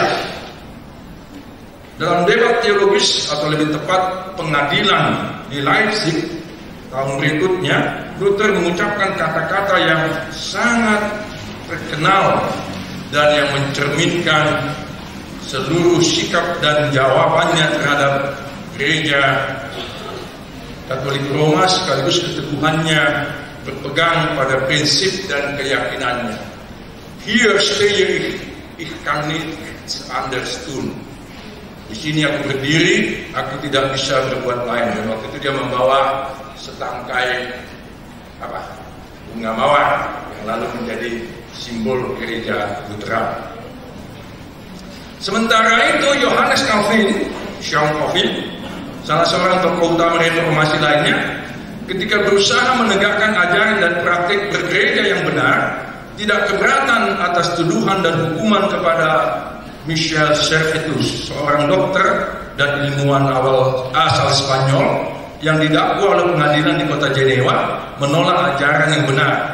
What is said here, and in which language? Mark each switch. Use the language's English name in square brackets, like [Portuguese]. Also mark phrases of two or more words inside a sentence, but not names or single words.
[Indonesian] Dalam debat teologis atau lebih tepat pengadilan di Leipzig tahun berikutnya, Luther mengucapkan kata-kata yang sangat terkenal dan yang mencerminkan seluruh sikap dan jawabannya terhadap Gereja Katolik Roma sekaligus keteguhannya berpegang pada prinsip dan keyakinannya. [German] Hier stehe ich kann nicht anders tun. [Indonesian] Di sini aku berdiri, aku tidak bisa berbuat lain. Dan waktu itu dia membawa setangkai bunga mawar yang lalu menjadi simbol gereja Lutheran. Sementara itu Johannes Calvin, Jean Calvin, salah seorang tokoh utama reformasi lainnya, ketika berusaha menegakkan ajaran dan praktik bergereja yang benar, tidak keberatan atas tuduhan dan hukuman kepada Michel Servetus, seorang dokter dan ilmuwan asal Spanyol yang didakwa oleh pengadilan di kota Jenewa menolak ajaran yang benar.